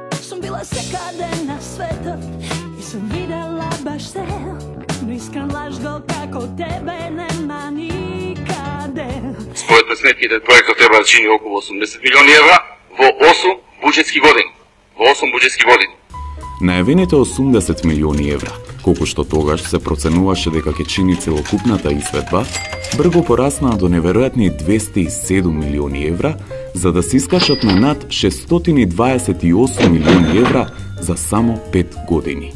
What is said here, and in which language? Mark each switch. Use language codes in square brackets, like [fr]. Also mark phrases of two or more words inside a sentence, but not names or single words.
[mk] Сам била секаде на свету и сам видела баш те. Нискан лажго како тебе нема никаде. Според сметките, проектот треба да чини околу 80 милиони евра во 8 буџетски години. Во 8 буџетски години. Најавените 80 милиони евра, колку што тогаш се проценуваше дека ќе чини целокупната изведба, брзо пораснаа до неверојатни 207 милиони евра, за да се искачат на над 628 милиони евра за само 5 години.